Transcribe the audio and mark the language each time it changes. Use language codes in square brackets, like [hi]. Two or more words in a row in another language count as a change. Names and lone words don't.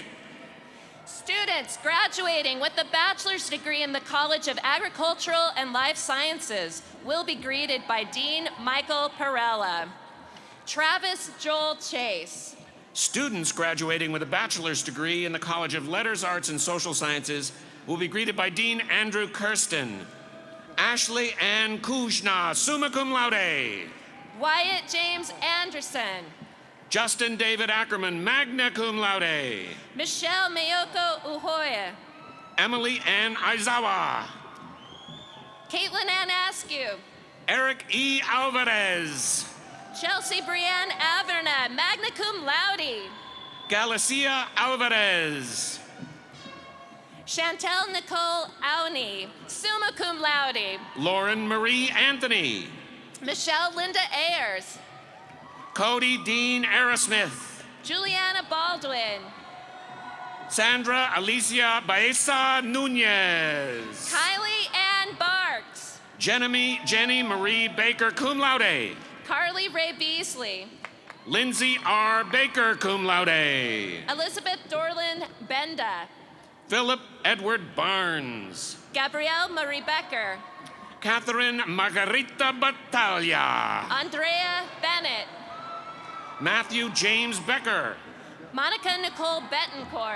[en] Students graduating with a bachelor's degree in the College of Agricultural and Life Sciences will be greeted by Dean Michael Perella. Travis Joel Chase. Students graduating with a bachelor's degree in the College of Letters, Arts, and Social Sciences will be greeted by Dean Andrew Kirsten. Ashley Ann Kuzna, [la] summa cum laude. [en] Wyatt James Anderson. Justin David Ackerman, [la] magna cum laude. [en] Michelle Mayoko Uhoya. Emily Ann Aizawa. Caitlin Ann Askew. Eric E. Alvarez. Chelsea Brienne Averna, [la] magna cum laude. [en] Galicia Alvarez. Chantel Nicole Auni, [la] summa cum laude. [en] Lauren Marie Anthony. Michelle Linda Ayers. Cody Dean Aerosmith. Juliana Baldwin. Sandra Alicia Baeza Nunez. Kylie Ann Barks. Jenny Marie Baker, [la] cum laude. [en] Carly Ray Beasley. Lindsay R. Baker, [la] cum laude. [en] Elizabeth Dorlin Benda. Philip Edward Barnes. Gabrielle Marie Becker. Catherine Margarita Battaglia. Andrea Bennett. Matthew James Becker. Monica Nicole Betancourt.